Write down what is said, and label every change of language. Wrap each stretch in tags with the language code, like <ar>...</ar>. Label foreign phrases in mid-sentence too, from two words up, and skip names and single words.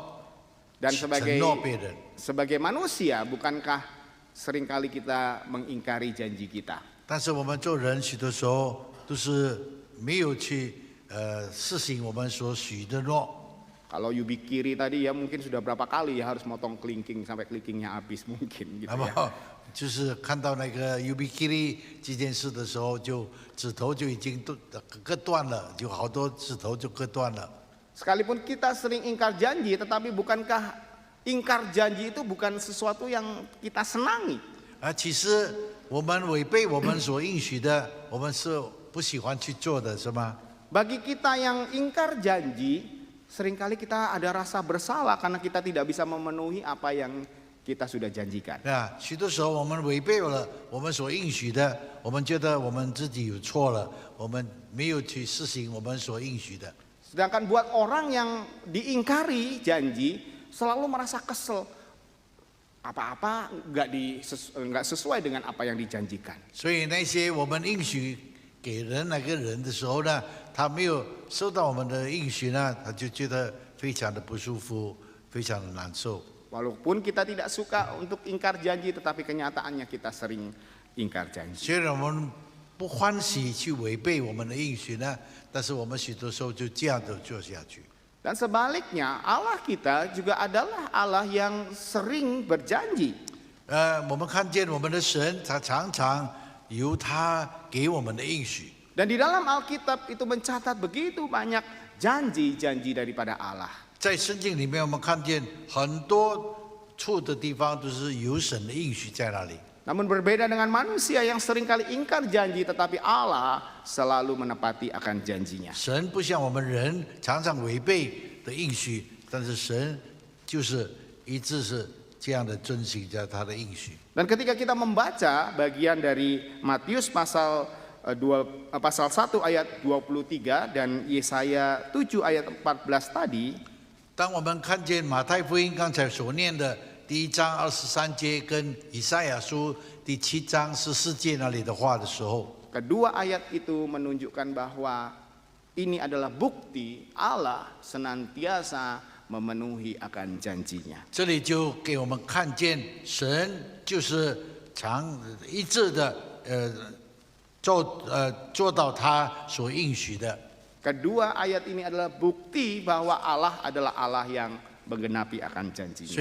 <id>Dan</id> <zh>承诺别人。</zh> <id>sebagai manusia, bukankah seringkali kita mengingkari janji kita?</id> <zh>但是我们做人许多时候都是没有去实行我们所许的诺。</zh> <id>Kalau yubikiri tadi ya mungkin sudah berapa kali ya harus motong kelingking sampai kelingkingnya habis mungkin gitu</id> <zh>那</zh> <id>ya.</id> <zh>么就是看到那个 yubikiri 这件事的时候，就指头就已经割断了，就好多指头就割断了。</zh> <id>Sekalipun kita sering ingkar janji, tetapi bukankah ingkar janji itu bukan sesuatu yang kita senangi?</id> <zh>其实我们违背我们所应许的，我们是不喜欢去做的，是吗？</zh> <id>Bagi kita yang ingkar janji, seringkali kita ada rasa bersalah karena kita tidak bisa memenuhi apa yang kita sudah janjikan.</id> <zh>许多时候我们违背了我们所应许的，我们觉得我们自己有错了，我们没有去实行我们所应许的。</zh> <id>Sedangkan buat orang yang diingkari janji selalu merasa kesel. Apa-apa nggak sesuai dengan apa yang dijanjikan.</id> <zh>所以那些我们应许给那个人的时候呢，他没有收到我们的应许呢，他就觉得非常的不舒服，非常的难受。</zh> <id>Walaupun kita tidak suka untuk ingkar janji, tetapi kenyataannya kita sering ingkar janji.</id> <zh>虽然我们不欢喜去违背我们的应许呢，但是我们许多时候就这样的做下去。</zh> <id>Dan sebaliknya, Allah kita juga adalah Allah yang sering berjanji.</id> <zh>我们看见我们的神，他常常由他给我们的应许。</zh> <id>Dan di dalam Alkitab itu mencatat begitu banyak janji-janji daripada Allah.</id> <zh>在圣经里面，我们看见很多处的地方都是有神的应许在那里。</zh> <id>Namun berbeda dengan manusia yang seringkali ingkar janji, tetapi Allah selalu menepati akan janjinya.</id> <zh>神不像我们人常常违背的应许，但是神就是一直是这样的遵行着他的应许。</zh> <id>Dan ketika kita membaca bagian dari Matius pasal 1 ayat 23 dan Yesaya 7 ayat 14 tadi,</id> <zh>当我们看见马太福音刚才所念的第1章23节跟以赛亚书第7章14节那里的话的时候，</zh> <id>kedua ayat itu menunjukkan bahwa ini adalah bukti Allah senantiasa memenuhi akan janjinya.</id> <zh>这里就给我们看见神就是一致的做到他所应许的。</zh> <id>Kedua ayat ini adalah bukti bahwa Allah adalah Allah yang menggenapi akan</id> <zh>所</zh> <id>janjinya.</id>